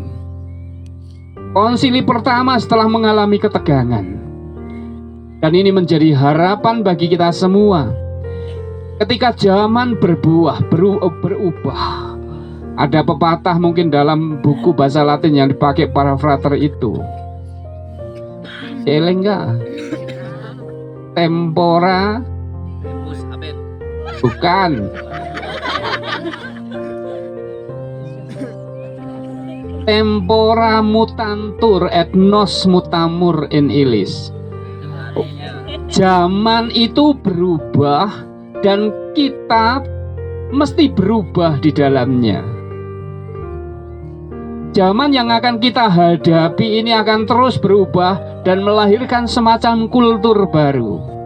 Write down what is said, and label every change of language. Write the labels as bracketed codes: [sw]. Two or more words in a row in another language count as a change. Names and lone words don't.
[id] Konsili pertama setelah mengalami ketegangan. Dan ini menjadi harapan bagi kita semua. Ketika zaman berubah. Ada pepatah mungkin dalam buku bahasa Latin yang dipakai para frater itu. [la] Elenga tempora [id] bukan. [la] Tempora mutantur et nos mutamur in illis. [id] Zaman itu berubah dan kita mesti berubah di dalamnya. Zaman yang akan kita hadapi ini akan terus berubah dan melahirkan semacam kultur baru.